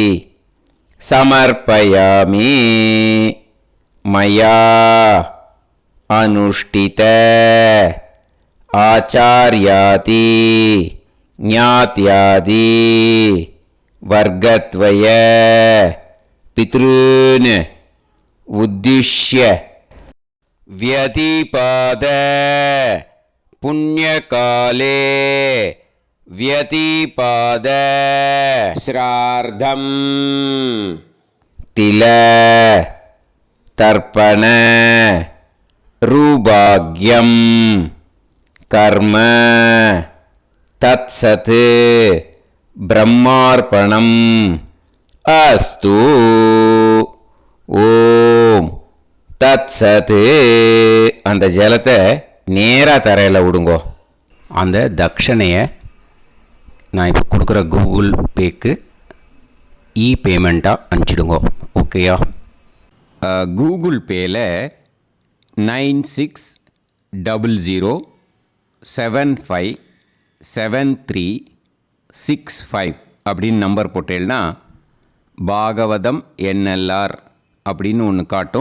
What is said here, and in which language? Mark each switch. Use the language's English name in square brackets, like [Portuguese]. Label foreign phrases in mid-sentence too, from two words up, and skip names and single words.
[Sanskrit] समर्पयामि मया अनुष्ठित आचार्यादि ज्ञात्यादि वर्गद्वय पितॄन् उद्दिश्य व्यतिपाद पुण्यकाले व्यतिपाद श्रार्धं तिल तर्पण रूभाग्यं कर्म तत्सत् ब्रह्मार्पणम् अस्तु. ओम् तत् सत्. [Tamil] அந்த ஜலத்தை நேராக தரையில் விடுங்கோ. அந்த தட்சணையை நான் இப்போ கொடுக்குற கூகுள் பேக்கு பேமெண்ட்டாக அனுப்பிச்சிடுங்கோ. ஓகேயா? கூகுள் பேயில் 9600757365 அப்படின்னு நம்பர் போட்டேன்னா பாகவதம் என்எல்ஆர் அப்படின்னு ஒன்று காட்டும்.